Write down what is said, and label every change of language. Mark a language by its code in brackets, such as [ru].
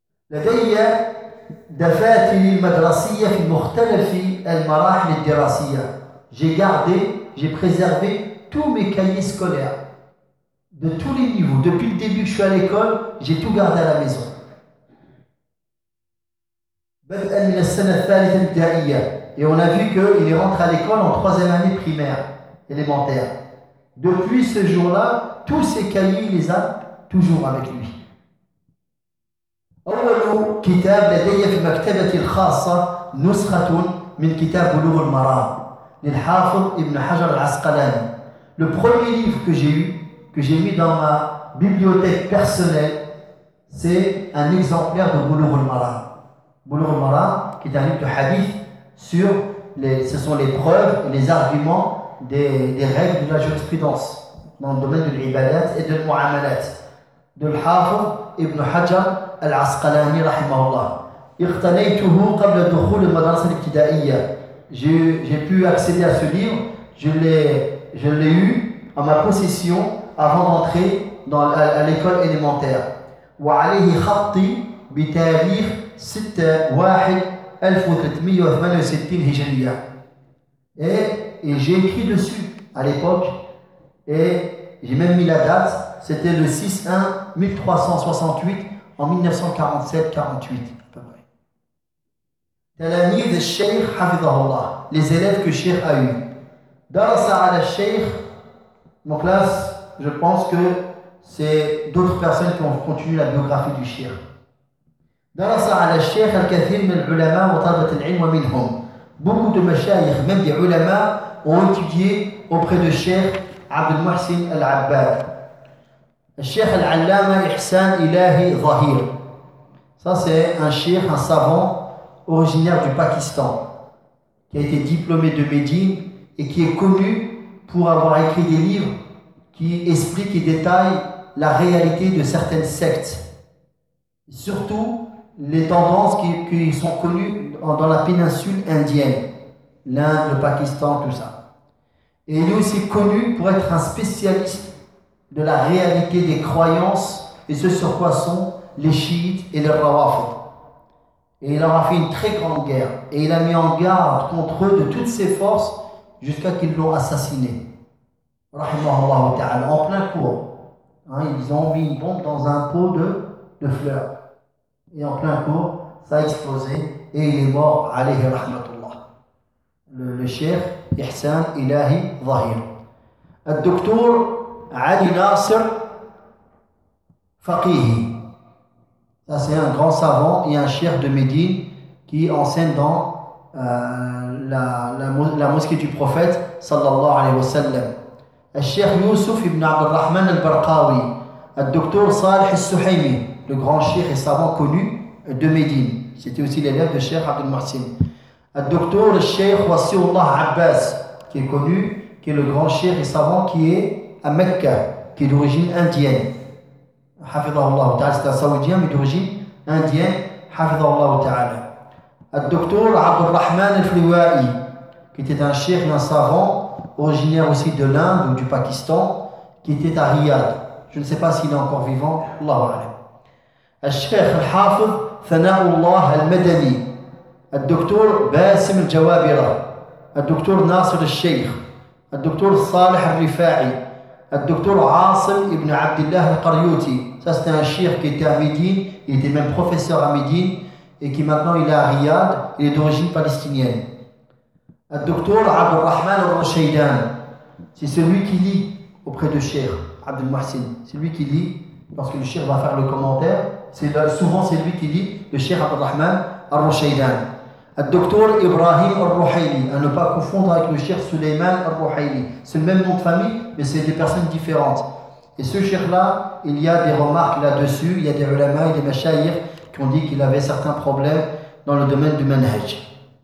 [ar] لدي دفاتري المدرسية في مختلف المراحل الدراسية. [fr] J'ai gardé, j'ai préservé tous mes cahiers scolaires de tous les niveaux. Depuis le début que je suis à l'école, j'ai tout gardé à la maison. [ar] بدءا من السنة الثالثة الابتدائية. [fr] Et on a vu qu'il est rentré à l'école en troisième année primaire, élémentaire. Depuis ce jour-là, tous ses cahiers, il les a toujours avec lui. [ar] أول كتاب لدي في مكتبتي الخاصة نسخة من كتاب بلوغ المرام للحافظ ابن حجر العسقلاني. [fr] Le premier livre que j'ai mis dans ma bibliothèque personnelle, c'est un exemplaire de بلوغ المرام. بلوغ المرام, qui est un livre de hadith sur les, ce sont les preuves et les arguments des règles de la jurisprudence dans le domaine de l'ibadat et de l'mu'amalat de l'Hafiz ibn Hajar العسقلاني [ar] رحمه الله. اقتنيته قبل دخول المدرسة الابتدائية. [fr] J'ai pu accéder à ce livre. Je l'ai eu en ma possession avant d'entrer dans l'école élémentaire. [ar] وعليه خطي بتاريخ 6/1368 هجرية. [fr] Et j'ai écrit dessus à l'époque. Et j'ai même mis la date. C'était le 6/1368. En 1947-48. [ar] تلاميذ الشيخ حفظه الله. [fr] Les élèves que Cheikh a eu. [ar] درس على الشيخ. [fr] Donc là, je pense que c'est d'autres personnes qui ont continué la biographie du Cheikh. [ar] درس على الشيخ الكثير من العلماء وطلبة العلم ومنهم. [fr] Beaucoup de مشايخ, même des ulama, ont étudié auprès de Cheikh عبد المحسن العباد. [ar] الشيخ العلامة إحسان إلهي ظهير. [fr] Ça c'est un cheikh, un savant originaire du Pakistan qui a été diplômé de Médine et qui est connu pour avoir écrit des livres qui expliquent et détaillent la réalité de certaines sectes, surtout les tendances qui sont connues dans la péninsule indienne, l'Inde, le Pakistan, tout ça. Et il est aussi connu pour être un spécialiste de la réalité des croyances et ce sur quoi sont les chiites et les rawafid. Et il leur a fait une très grande guerre et il a mis en garde contre eux de toutes ses forces jusqu'à qu'ils l'ont assassiné. Rahimahullah ta'ala, en plein cours. Hein, ils ont mis une bombe dans un pot de fleurs. Et en plein cours, ça a explosé et il est mort, alayhi rahmatullah. Le chef Ihsan Ilahi Zahir. Le docteur علي ناصر فقيه. Ça c'est un grand savant et un cheikh de Médine qui enseigne dans la mosquée du prophète sallallahu alayhi wa sallam. [ar] الشيخ يوسف ابن عبد الرحمن البرقاوي. [fr] الدكتور صالح السحيمي. Le grand cheikh et savant connu de Médine. C'était aussi l'élève de cheikh Abdel Mohsin. [ar] الدكتور الشيخ وصي الله عباس. [fr] Qui est connu, qui est le grand cheikh et savant qui est à Mecca, qui est d'origine indienne. Hafidhahullah ta'ala, c'est un saoudien, mais d'origine indienne. Hafidhahullah ta'ala. Le docteur Abdul Rahman al-Flouai, qui était un cheikh et un savant, originaire aussi de l'Inde ou du Pakistan, qui était à Riyad. Je ne sais pas s'il est encore vivant. Allahu a'lam. Le cheikh al-Hafid Thana'ullah al-Madani. Le docteur Basim al-Jawabira. Le docteur Nasir al-Sheikh. Le docteur Salih al-Rifa'i. [ar] الدكتور عاصم ابن عبد الله القريوتي. [fr] Ça c'est un cheikh qui était à Médine, il était même professeur à Médine, et qui maintenant il est à Riyad, il est d'origine palestinienne. [ar] الدكتور عبد الرحمن الرشيدان. [fr] C'est celui qui lit auprès du cheikh عبد المحسن. C'est lui qui lit, parce que le cheikh va faire le commentaire. Souvent c'est lui qui lit, le cheikh عبد الرحمن الرشيدان. Docteur Ibrahim al-Ruhaili, à ne pas confondre avec le cheikh Suleyman al-Ruhaili. C'est le même nom de famille, mais c'est des personnes différentes. Et ce cheikh-là, il y a des remarques là-dessus, il y a des ulama et des mashayikh qui ont dit qu'il avait certains problèmes dans le domaine du manhaj.